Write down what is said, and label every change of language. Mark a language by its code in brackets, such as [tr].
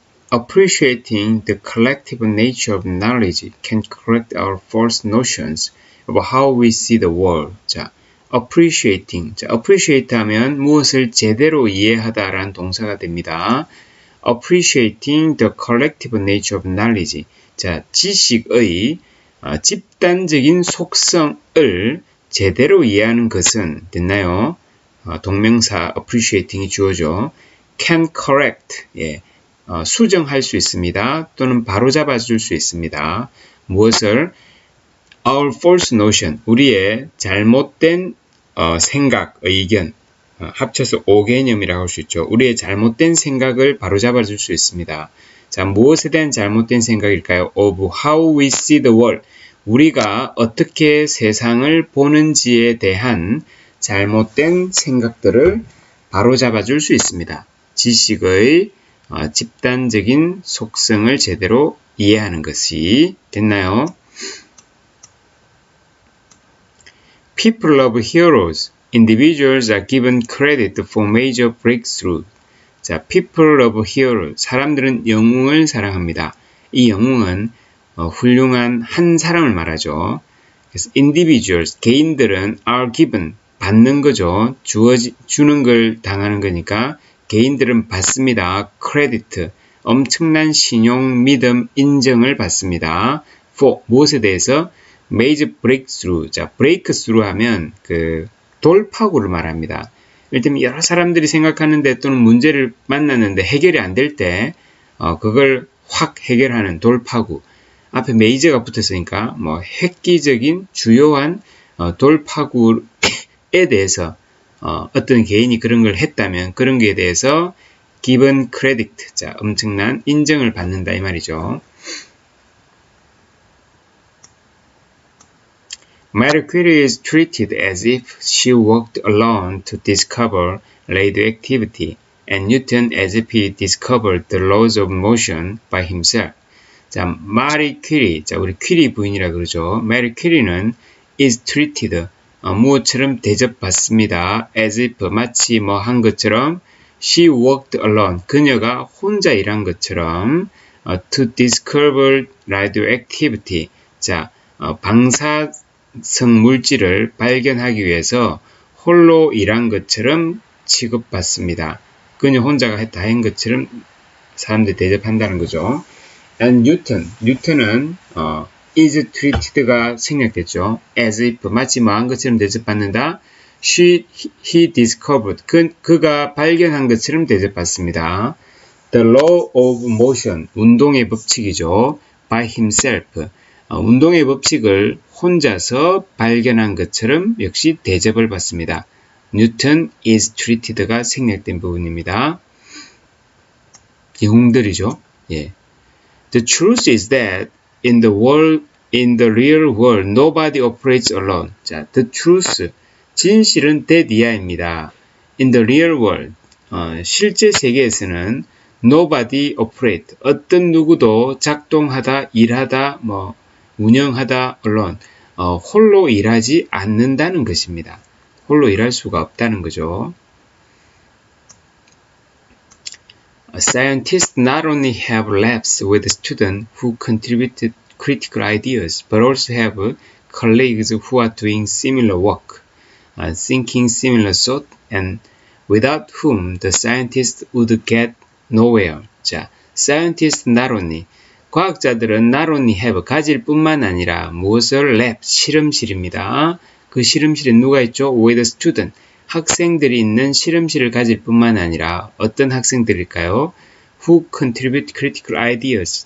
[en] Appreciating the collective nature of knowledge can correct our false notions of how we see the world. [ko] 자, appreciating. 자, appreciate 하면 무엇을 제대로 이해하다라는 동사가 됩니다. [en] Appreciating the collective nature of knowledge. [ko] 자, 지식의 집단적인 속성을 제대로 이해하는 것은 됐나요? 동명사 appreciating이 주어져. [en] can correct. [ko] 예. 수정할 수 있습니다. 또는 바로잡아 줄 수 있습니다. 무엇을? [en] Our false notion, [ko] 우리의 잘못된 생각, 의견, 합쳐서 오개념이라고 할 수 있죠. 우리의 잘못된 생각을 바로잡아 줄 수 있습니다. 자, 무엇에 대한 잘못된 생각일까요? [en] Of how we see the world, [ko] 우리가 어떻게 세상을 보는지에 대한 잘못된 생각들을 바로잡아 줄 수 있습니다. 지식의 집단적인 속성을 제대로 이해하는 것이 됐나요? [en] People love heroes. Individuals are given credit for major breakthrough. 자, people love heroes. [ko] 사람들은 영웅을 사랑합니다. 이 영웅은 훌륭한 한 사람을 말하죠. 그래서 individuals, 개인들은 are given, 받는 거죠. 주는 걸 당하는 거니까 개인들은 받습니다. credit, 엄청난 신용, 믿음, 인정을 받습니다. [en] for, [ko] 무엇에 대해서? [en] major breakthrough. [ko] 자, breakthrough 하면 돌파구를 말합니다. 예를 들면 여러 사람들이 생각하는데 또는 문제를 만났는데 해결이 안 될 때 그걸 확 해결하는 돌파구. 앞에 메이저가 붙었으니까 획기적인 주요한 돌파구에 대해서 어떤 개인이 그런 걸 했다면 그런 거에 대해서 given credit, 자, 엄청난 인정을 받는다 이 말이죠. [en] Marie Curie is treated as if she worked alone to discover radioactivity, and Newton as if he discovered the laws of motion by himself. [ko] 자, 마리 퀴리, 자, 우리 퀴리 부인이라 그러죠. 마리 퀴리는 [en] is treated, [ko] 무엇처럼 대접받습니다. as if, 마치 한 것처럼, [en] she worked alone, [ko] 그녀가 혼자 일한 것처럼, [en] to discover radioactivity, [ko] 자, 방사성 물질을 발견하기 위해서 홀로 일한 것처럼 취급받습니다. 그녀 혼자가 다 한 것처럼 사람들이 대접한다는 거죠. And 뉴턴은 is treated가 생략됐죠. as if, 마치 한 것처럼 대접받는다. [en] he discovered, [ko] 그가 발견한 것처럼 대접받습니다. [en] The law of motion, [ko] 운동의 법칙이죠. [en] by himself, [ko] 운동의 법칙을 혼자서 발견한 것처럼 역시 대접을 받습니다. Newton is treated가 생략된 부분입니다. 영웅들이죠. 예. [en] The truth is that in the real world, nobody operates alone. [ko] 자, the truth, 진실은 that 이하입니다. [en] In the real world, [ko] 실제 세계에서는 [en] nobody operate, [ko] 어떤 누구도 작동하다, 일하다, 운영하다, alone, 홀로 일하지 않는다는 것입니다. 홀로 일할 수가 없다는 거죠. [en] Scientists not only have labs with students who contributed critical ideas, but also have colleagues who are doing similar work, thinking similar thought, and without whom the scientists would get nowhere. [ko] 자, scientists not only, 과학자들은 [en] not only have, [ko] 가질 뿐만 아니라 무엇을? lab, 실험실입니다. 그 실험실에 누가 있죠? [en] with student, [ko] 학생들이 있는 실험실을 가질 뿐만 아니라 어떤 학생들일까요? [en] Who contribute critical ideas.